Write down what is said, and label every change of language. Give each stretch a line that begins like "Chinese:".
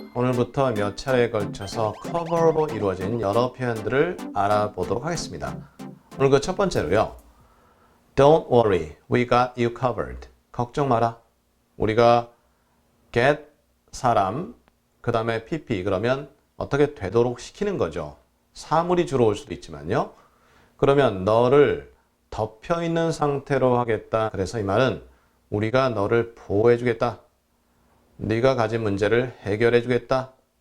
Korean: 오늘부터 몇 차례에 걸쳐서 cover로 이루어진 여러 표현들을 알아보도록 하겠습니다. 오늘 그 첫 번째로요.
English: Don't worry, we got you covered.
Korean: 걱정 마라. 우리가 get 사람, 그 다음에 PP 그러면 어떻게 되도록 시키는 거죠. 사물이 주로 올 수도 있지만요. 그러면 너를 덮여 있는 상태로 하겠다. 그래서 이 말은 우리가 너를 보호해 주겠다. 네가 가진 문제를 해결해 주겠다.